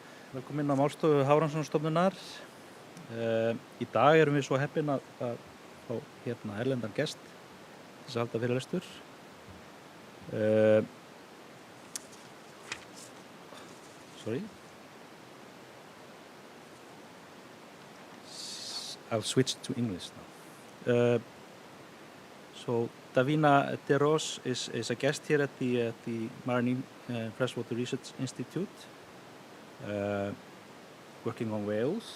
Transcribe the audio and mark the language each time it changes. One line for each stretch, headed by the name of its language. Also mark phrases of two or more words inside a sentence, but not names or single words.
Icelandic: Velkomin á Málstofu Hafrannsóknastofnunar. Í dag erum við svo heppin að fá hérna erlendan gest til þess að halda fyrirlestur.
English: Sorry. I'll switch to English now. So Davina Derous is a guest here at the Marine Freshwater Research Institute, working on whales.